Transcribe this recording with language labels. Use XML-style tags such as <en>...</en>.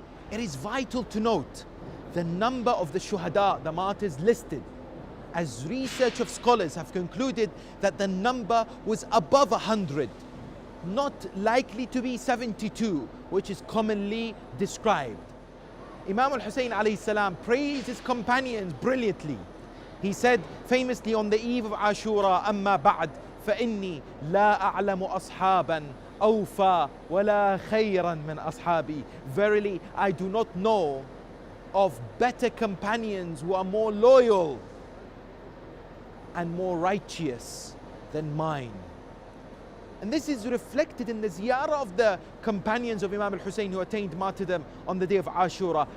<en>It is vital to note the number of the shuhada, the martyrs listed, as research of scholars have concluded that the number was above 100, not likely to be 72, which is commonly described. Imam al-Husayn alayhi salam praised his companions brilliantly. He said famously on the eve of Ashura,</en> <ar>أما بعد فإني لا أعلم أصحابا أوفى ولا خيرا من أصحابي.</ar> <en>Verily, I do not know of better companions who are more loyal and more righteous than mine. And this is reflected in the ziyarah of the companions of Imam al-Husayn who attained martyrdom on the day of Ashura.</en>